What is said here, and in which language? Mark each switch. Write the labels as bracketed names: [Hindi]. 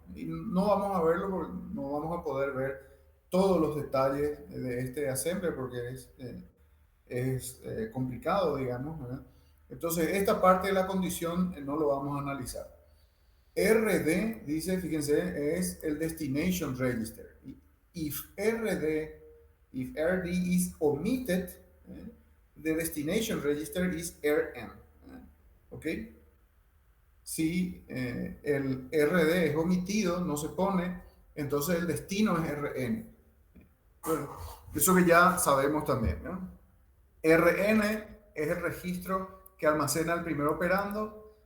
[Spanish] Y no vamos a verlo porque no vamos a poder ver todos los detalles de este assembly porque es complicado, digamos, ¿verdad? Entonces, esta parte de la condición no lo vamos a analizar. RD, dice, fíjense, es el Destination Register. [English] If RD is omitted, the Destination Register is RN. [Spanish] ¿Ok? Si el RD es omitido, no se pone, entonces el destino es RN. Bueno, eso que ya sabemos también, ¿no? RN es el registro que almacena el primer operando.